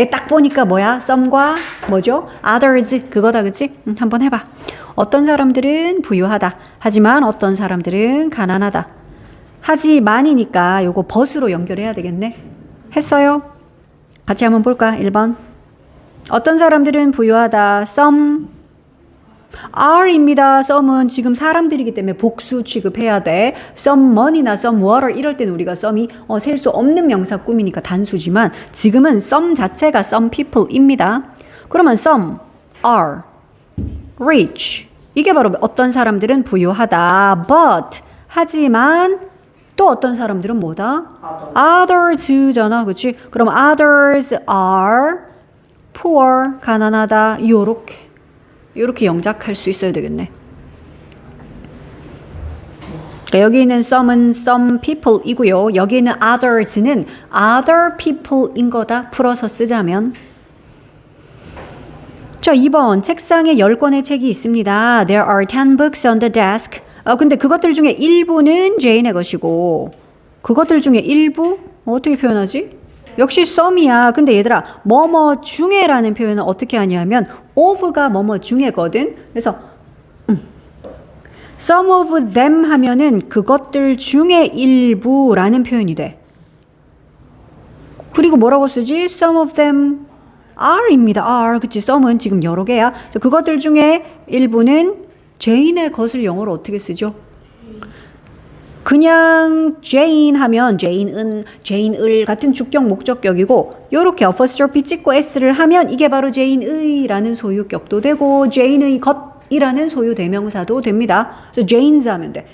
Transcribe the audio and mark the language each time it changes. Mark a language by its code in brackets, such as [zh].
[ko] 딱 보니까 뭐야? some과 뭐죠? others 그거다. 그치? 한번 해봐. 어떤 사람들은 부유하다. 하지만 어떤 사람들은 가난하다. 하지만이니까 요거 but으로 연결해야 되겠네. 했어요? 같이 한번 볼까? 1번. 어떤 사람들은 부유하다. [en] some are입니다. [ko] some은 지금 사람들이기 때문에 복수 취급해야 돼. someone이나 some water 이럴 때는 우리가 some이 셀 수 없는 명사 꾸미니까 단수지만 지금은 some 자체가 some people입니다. 그러면 [en] some are rich. [ko] 이게 바로 어떤 사람들은 부유하다. but 하지만 또 어떤 사람들은 뭐다? others잖아. 그치? 그럼 [en] others are poor. [ko] 가난하다. 요렇게 영작할 수 있어야 되겠네. 그러니까 여기 있는 some은 some people이고요. 여기 있는 others는 other people인 거다. 풀어서 쓰자면. 자, 2번. 책상에 10권의 책이 있습니다. [en] There are 10 books on the desk. [ko] 근데 그것들 중에 일부는 제인의 것이고 그것들 중에 일부? 어떻게 표현하지? 역시 some이야. 근데 얘들아, 뭐뭐 중에라는 표현은 어떻게 하냐면 of가 뭐뭐 중에거든. 그래서 some of them 하면은 그것들 중에 일부라는 표현이 돼. 그리고 뭐라고 쓰지? [en] some of them are입니다. [ko] are. 그치? some은 지금 여러 개야. 그래서 그것들 중에 일부는 제인의 것을 영어로 어떻게 쓰죠? 그냥 Jane 하면 Jane은, Jane을 같은 주격 목적격이고 요렇게 apostrophe 찍고 s를 하면 이게 바로 Jane의라는 소유격도 되고 Jane의 것이라는 소유 대명사도 됩니다. 그래서 Jane's 하면 돼.